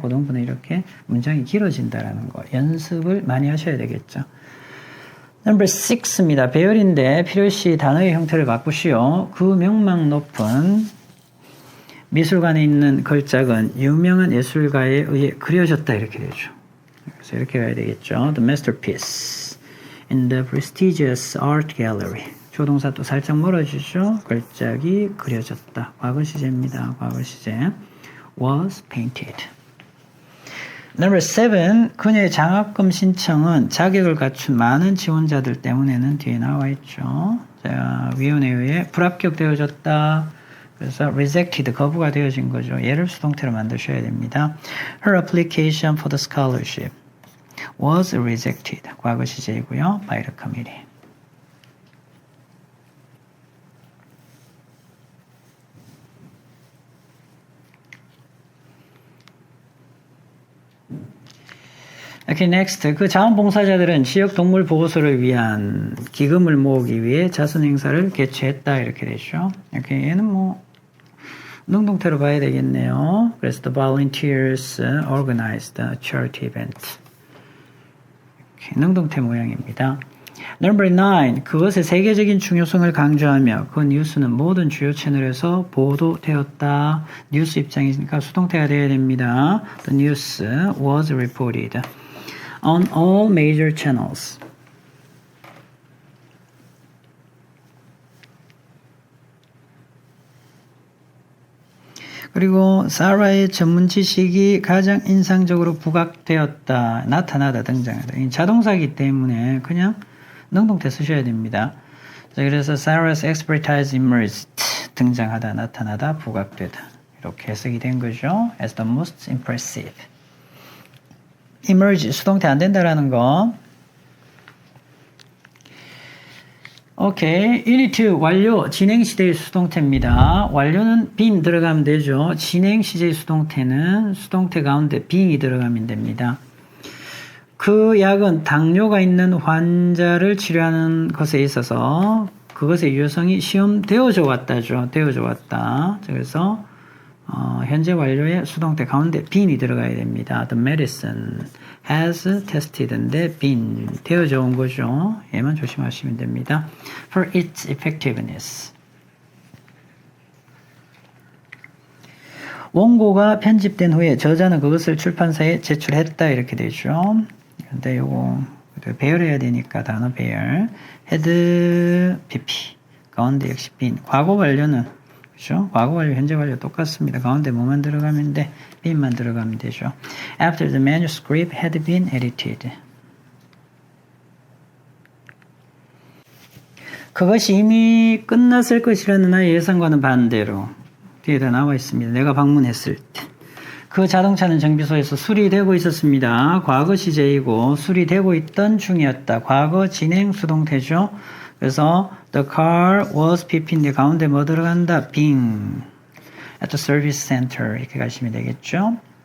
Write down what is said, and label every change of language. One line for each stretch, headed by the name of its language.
Korean: 고등부는 이렇게 문장이 길어진다라는 거 연습을 많이 하셔야 되겠죠.
English: Number 6입니다.
Korean: 배열인데 필요시 단어의 형태를 바꾸시오. 그 명망 높은 미술관에 있는 걸작은 유명한 예술가에 의해 그려졌다 이렇게 되죠. 그래서 이렇게 가야 되겠죠.
English: The masterpiece in the prestigious art gallery.
Korean: 조동사 또 살짝 멀어지죠. 걸작이 그려졌다. 과거 시제입니다. 과거 시제.
English: was painted.
Korean: Number 7. 그녀의 장학금 신청은 자격을 갖춘 많은 지원자들 때문에는 뒤에 나와 있죠. 자, 위원회에 의해 불합격되어졌다. 그래서 rejected, 거부가 되어진 거죠. 얘를 수동태로 만드셔야 됩니다.
English: Her application for the scholarship was rejected.
Korean: 과거 시제이고요.
English: by the committee. Okay, next.
Korean: 그 자원봉사자들은 지역 동물 보호소를 위한 기금을 모으기 위해 자선 행사를 개최했다 이렇게 되죠. Okay, 얘는 뭐 능동태로 봐야 되겠네요.
English: 그래서 the volunteers organized a charity event. Okay,
Korean: 능동태 모양입니다.
English: Number 9.
Korean: 그것의 세계적인 중요성을 강조하며 그 뉴스는 모든 주요 채널에서 보도되었다. 뉴스 입장이니까 수동태가 되어야 됩니다.
English: The news was reported on all major channels.
Korean: 그리고 사라의 전문 지식이 가장 인상적으로 부각되었다. 나타나다, 등장하다. 이 자동사이기 때문에 그냥 능동태 쓰셔야 됩니다. 자, 그래서
English: Sarah's expertise emerged.
Korean: 등장하다, 나타나다, 부각되다. 이렇게 해석이 된 거죠.
English: As the most impressive.
Korean: emerge, 수동태 안 된다라는 거. 오케이. Unit 2, 완료. 진행 시제의 수동태입니다. 완료는 been 들어가면 되죠. 진행 시제의 수동태는 수동태 가운데 being이 들어가면 됩니다. 그 약은 당뇨가 있는 환자를 치료하는 것에 있어서 그것의 유효성이 시험되어져 왔다죠. 되어져 왔다. 그래서 현재 완료의 수동태 가운데 bean이 들어가야 됩니다.
English: The medicine has tested인데 been
Korean: 되어져 온 거죠. 얘만 조심하시면 됩니다.
English: For its effectiveness.
Korean: 원고가 편집된 후에 저자는 그것을 출판사에 제출했다 이렇게 되죠. 근데 요거 배열해야 되니까 단어 배열. had pp 가운데 역시 been. 과거 완료는 그렇죠? 과거 완료, 현재 완료 똑같습니다. 가운데 뭐만 들어가면 돼? bean만 들어가면 되죠.
English: After the manuscript had been edited.
Korean: 그것이 이미 끝났을 것이라는 나의 예상과는 반대로 뒤에다 나와 있습니다. 내가 방문했을 때. 그 자동차는 정비소에서 수리되고 있었습니다. 과거 시제이고 수리되고 있던 중이었다. 과거 진행 수동태죠. 그래서 the car was pp인데 가운데 뭐 들어간다?
English: being at the service center
Korean: 이렇게 가시면 되겠죠.